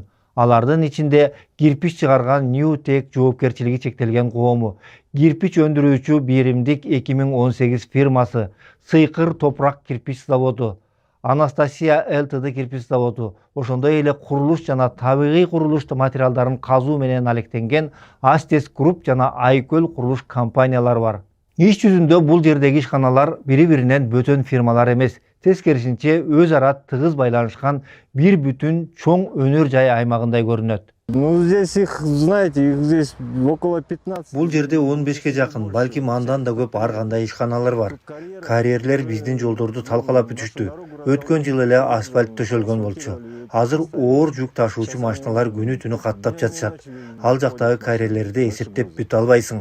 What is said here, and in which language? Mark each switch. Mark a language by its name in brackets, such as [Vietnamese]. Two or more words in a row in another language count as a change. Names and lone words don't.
[Kyrgyz] Алардын ичинде кирпич чыгарган Ньютек жоопкерчилиги чектелген коому, кирпич өндүрүүчү биримдик 2018 фирмасы, Сыйкыр топурак кирпич заводу, Анастасия ЛТД кирпич заводу, ошондой эле курулуш жана табигый курулуш материалдарын казуу менен алектенген Астес Групп жана Айкөл курулуш компаниялары бар. Иш жүзүндө бул жердеги ишканалар бири-биринен бөтөн фирмалар эмес, тескерисинче өз ара тыгыз байланышкан бир бүтүн чоң өнөр жай аймагындай көрүнөт. [Russian] Ну, здесь их, знаете, их здесь около 15. [Kyrgyz] Бул жерде 15ке жакын, балким андан да көп ар кандай ишканалар бар. Карьерлер биздин жолдорду талкалап бүтүштү. Өткөн жыл эле асфальт төшөлгөн болчу. Азыр оор жүк ташуучу машиналар күнү түнү каттап жатышат. Ал жактагы карьерлерди эсептеп бүтө албайсың.